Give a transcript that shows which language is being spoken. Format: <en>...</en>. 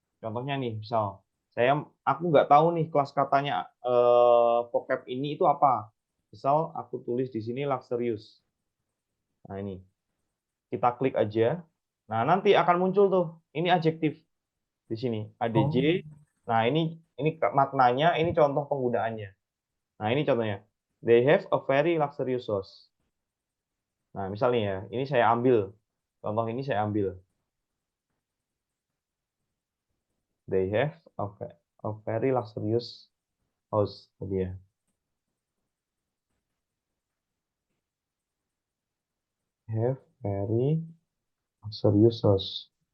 <id>Contohnya nih, misal aku nggak tahu nih kelas katanya vocab ini itu apa. Misal aku tulis di sini luxurious. Nah, ini kita klik aja. Nah, nanti akan muncul tuh. Ini adjektif di sini, ADJ. Oh, Nah, ini maknanya, ini contoh penggunaannya. Nah, ini contohnya.</id> <en>They have a very luxurious house.</en> <id>Nah, misalnya ya, ini saya ambil. Contoh ini saya ambil.</id> <en>They have a very luxurious house.</en> <id>Tadi ya.</id> <en>Have very luxurious house.</en>